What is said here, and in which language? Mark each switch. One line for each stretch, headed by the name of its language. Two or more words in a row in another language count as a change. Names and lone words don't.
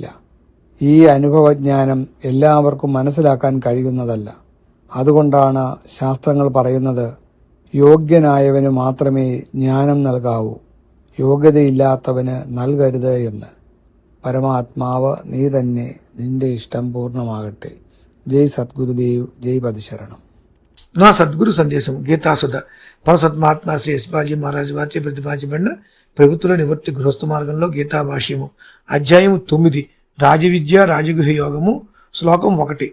Malayalam: ഈ അനുഭവജ്ഞാനം എല്ലാവർക്കും മനസ്സിലാക്കാൻ കഴിയുന്നതല്ല. അതുകൊണ്ടാണ് ശാസ്ത്രങ്ങൾ പറയുന്നത്, യോഗ്യനായവന് മാത്രമേ ജ്ഞാനം നൽകാവൂ, യോഗ്യതയില്ലാത്തവന് നൽകരുത് എന്ന്. പരമാത്മാവ് നീ തന്നെ, നിന്റെ ഇഷ്ടം പൂർണ്ണമാകട്ടെ.
Telugu: జై సద్గురుదేవ్. జై పదిశరణం. నా సద్గురు సందేశం గీతాసుధ పరసత్మాత్మ శ్రీ యశ్వాజీ మహారాజు వారిచే ప్రతిపాదించబడిన ప్రభుత్వ నివృత్తి గృహస్థ మార్గంలో గీతా భాష్యము అధ్యాయము 9 రాజవిద్య రాజగుహ్య యోగము శ్లోకం 1.